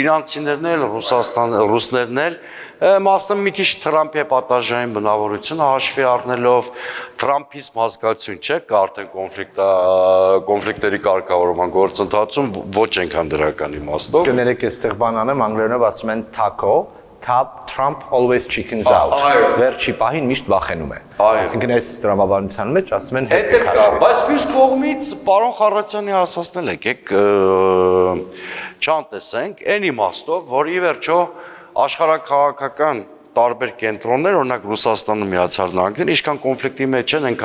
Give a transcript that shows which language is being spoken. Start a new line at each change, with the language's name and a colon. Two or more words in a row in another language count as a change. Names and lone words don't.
Armenian: Իրանցիներն էլ, ռուսներն էլ, մասն մի քիչ Թրամփի պատաժային բնավորությունը հաշվի առնելով Թրամփիզմ հասկացություն չէ, կա արդեն կոնֆլիկտերի կարգավորման գործընթացում ոչ այնքան դրական իմաստով։ Կներեք այստեղ բան անեմ, անգլերենով ասում են
English: taco, Trump always chickens out։
Armenian: Վերջի պահին միշտ վախենում է։ Այսինքն այս տրամաբանության մեջ ասում են հետ կա, բայց մյուս կողմից պարոն Խառատյանի ասածն էլ եկեք չանտեսենք, այն իմաստով, որ ի վերջո աշխարհաքաղաքական տարբեր կենտրոններ, օրինակ Ռուսաստանը, Միացյալ Նահանգները, ինչքան կոնֆլիկտի մեջ են, այնքան